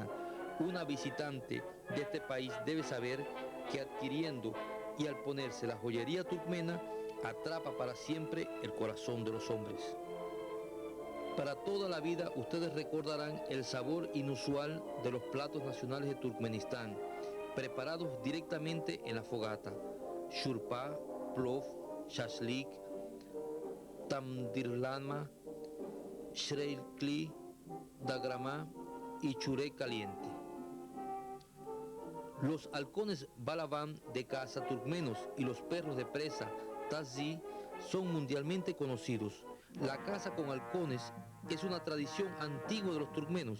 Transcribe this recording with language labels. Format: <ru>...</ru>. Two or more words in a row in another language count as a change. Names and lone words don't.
<es>Una visitante de este país debe saber que adquiriendo y al ponerse la joyería turkmena, atrapa para siempre el corazón de los hombres. Para toda la vida ustedes recordarán el sabor inusual de los platos nacionales de Turkmenistán, preparados directamente en la fogata. Shurpa, plov, shashlik, tamdirlama, shreikli, dagrama y churé caliente. Los halcones balaban de caza turkmenos y los perros de presa tazi son mundialmente conocidos. La caza con halcones es una tradición antigua de los turkmenos.</es>